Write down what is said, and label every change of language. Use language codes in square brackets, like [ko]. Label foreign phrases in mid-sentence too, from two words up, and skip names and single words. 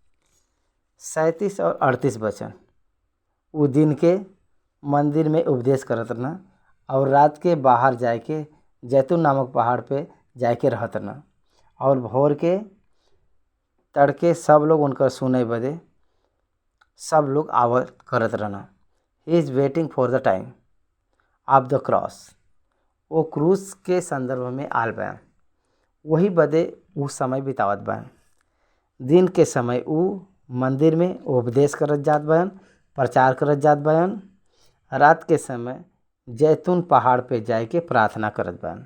[bho] 37 और 38 वचन वो दिन के मंदिर में उपदेश करत रहना और रात के बाहर जाए के जैतून नामक पहाड़ पे जाए के रहत रहना और भोर के तड़के सब लोग उनकर सुने बदे सब लोग आवत करत रहना। [en] he is waiting for the time of the cross. [bho] वो क्रूस के संदर्भ में आल बयान, वही बदे वो समय बितावत बयान। दिन के समय वो मंदिर में उपदेश करत जात बयान, प्रचार करत जात बयान। रात के समय जैतून पहाड़ पे जाए के प्रार्थना करत बयान।